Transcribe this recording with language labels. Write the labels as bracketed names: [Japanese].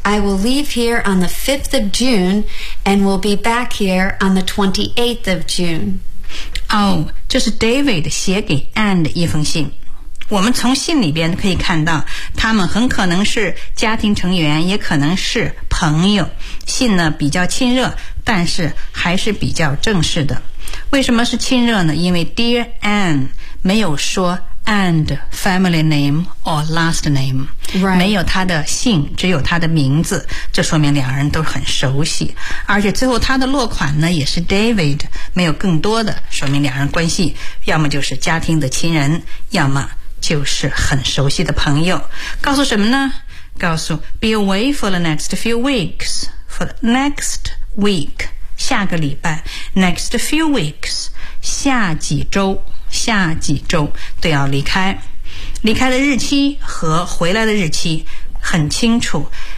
[English] I will leave here on the 5th of June and will be back here on the 28th of June. [Chinese] 哦，这是 David 写给 Anne 的一封信。我们从信里边可以看到，他们很可能是家庭成员，也可能是朋友。信呢比较亲热，但是还是比较正式的。为什么是亲热呢？因为 Dear Anne 没有说 [English] and family name or last name、 right. [Chinese] 没有他的姓，只有他的名字，这说明两人都很熟悉。而且最后他的落款呢也是 David， 没有更多的，说明两人关系要么就是家庭的亲人，要么就是很熟悉的朋友。告诉什么呢？告诉 [English] be away for the next few weeks. For the next week. [Chinese] 下个礼拜 [English] next few weeks. [Chinese] 下几周，下几周都要离开。离开的日期和回来的日期很清楚。